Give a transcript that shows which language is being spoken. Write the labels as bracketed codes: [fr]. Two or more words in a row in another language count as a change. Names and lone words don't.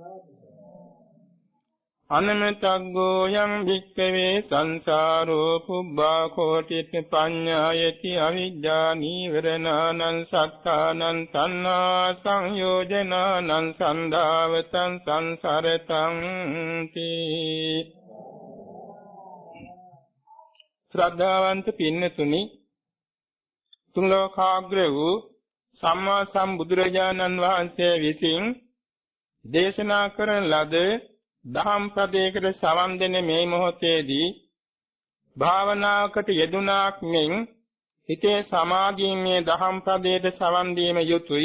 [pi] අනමතග්ගෝ යං භික්ඛවේ සංසාරෝ පුබ්බා කෝටිත පඤ්ඤායති අවිජ්ජා නීවරණානං සත්තානං තණ්හා සංයෝජනානං සන්දාවතං සංසරතං තී. [si] ශ්‍රද්ධාවන්ත පින්නතුනි, තුන් ලෝකාග්‍ර වූ සම්මා සම්බුදුරජාණන් වහන්සේ විසින් දේශනා කරන ලද දහම් පදයකට සවන් දෙන මේ මොහොතේදී භාවනාවකට යෙදුණාක් මෙන් හිතේ සමාධියෙන් මේ දහම් පදයට සවන් දීම යුතුයි.